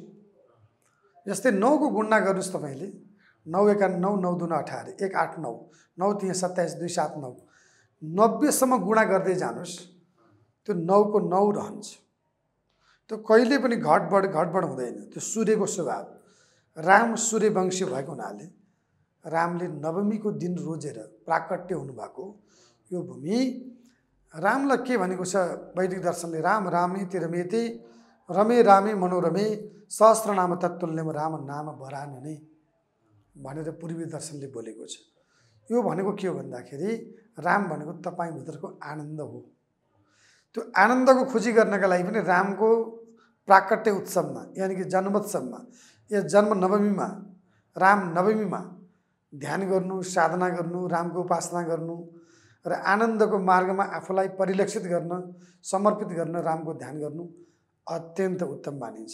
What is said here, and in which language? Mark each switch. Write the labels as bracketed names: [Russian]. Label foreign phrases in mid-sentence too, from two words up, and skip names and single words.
[Nepali] जस्तै 9 को गुणा गर्नुहोस् तपाईँले। 9 एका 9, 9 दुना 18, 1 8 9, 9 3 27, 2 7 9, 90 सम्म गुणा गर्दै जानुहोस्, त्यो 9 को 9 रहन्छ। त्यो कहिले पनि घटबड हुँदैन। त्यो सूर्यको स्वभाव। राम सूर्यवंशी भएको हुनाले रामले नवमीको दिन रोजेर प्राकट्य हुनुभएको यो भूमि। रामलाई के भनेको छ वैदिक दर्शनले? [Sanskrit] राम रामेति रमेति रमे रामे मनोरमे सहस्रनाम तत्तुल्यम राम नाम वरानने [Nepali] भनेर पूर्वी दर्शनले बोलेको छ। यो भनेको के हो भन्दाखेरि राम भनेको तपाईँभित्रको आनन्द हो। त्यो आनन्दको खोजी गर्नका लागि पनि रामको प्राकट्य उत्सवमा यानी कि जन्मोत्सवमा या जन्म नवमीमा, राम नवमीमा ध्यान गर्नु, साधना गर्नु, रामको उपासना गर्नु र आनन्दको मार्गमा आफूलाई परिलक्षित गर्न, समर्पित गर्न रामको ध्यान गर्नु अत्यन्त उत्तम मानिन्छ।